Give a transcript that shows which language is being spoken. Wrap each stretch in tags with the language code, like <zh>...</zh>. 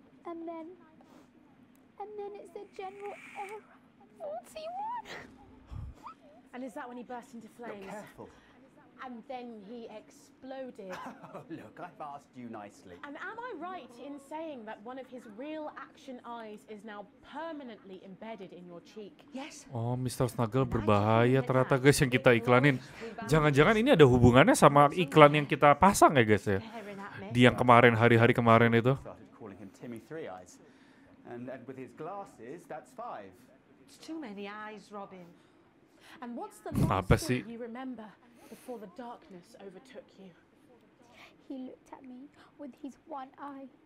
<en>And then it's the general error 41. And is that when he burst into flames? Careful. And then he exploded. Oh, look, I've asked you nicely. And am I right in saying that one of his real action eyes is now permanently embedded in your cheek? Yes. Oh, Mr.</en> <id>Snuggle berbahaya ternyata, guys, yang kita iklanin. Jangan-jangan ini ada hubungannya sama iklan yang kita pasang ya, guys ya? Di yang kemarin, hari-hari kemarin itu.</id> <en>Started calling him Timmy Three Eyes. And with his glasses, that's 5. It's too many eyes, Robin. And what's the</en> <id>Apa</id> <en>last</en> <id>sih?</id> <en>thing you remember before the darkness overtook you? He looked at me with his one eye,</en>